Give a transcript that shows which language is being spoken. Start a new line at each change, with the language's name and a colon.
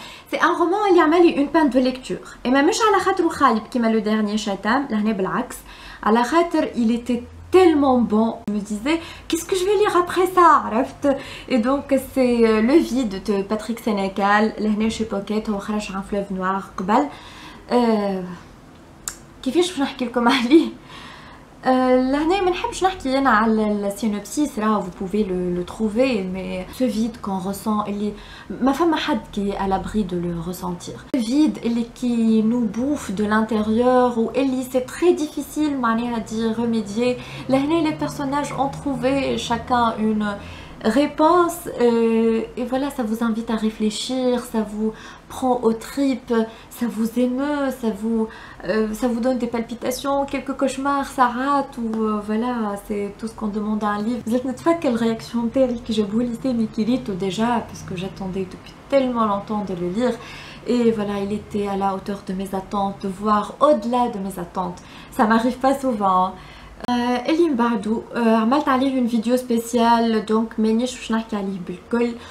French: C'est un roman
Arabic: اللي عمل
French: une peine de lecture. Et
Arabic: ما مش على خاطره خايب كيما
French: le dernier
Arabic: شتام، لهنا بالعكس، على خاطر
French: il était tellement bon. Je me disais qu'est-ce que je vais lire après ça,
Arabic: عرفت.
French: Et donc c'est Le Vide de Patrick Sénécal،
Arabic: لهنا
French: chez Pocket،
Arabic: هو خرج عن
French: Fleuve Noir
Arabic: قبل. كيفاش باش نحكي لكم عليه؟ لهنا ما نحبش نحكي انا على السينوبسيس، راه
French: vous pouvez le trouver, mais ce vide qu'on ressent
Arabic: اللي ما فما حد
French: qui est à l'abri de le ressentir. Ce vide
Arabic: اللي
French: qui nous bouffe de l'intérieur ou اللي c'est très difficile
Arabic: معناها
French: d'y remédier.
Arabic: لهنا
French: les personnages ont trouvé chacun une réponse, et voilà, ça vous invite à réfléchir, ça vous prend aux tripes, ça vous émeut, ça vous donne des palpitations, quelques cauchemars, ça rate, ou voilà, c'est tout ce qu'on demande à un livre. Vous n'êtes pas quelle réaction telle que j'ai beau lisser mais qui lit déjà, parce que j'attendais depuis tellement longtemps de le lire, et voilà, il était à la hauteur de mes attentes, voire au-delà de mes attentes. Ça m'arrive pas souvent.
Arabic: اللي من بعده عملت عليه
French: une vidéo spéciale, donc
Arabic: مانيش باش نحكي عليه بالكل.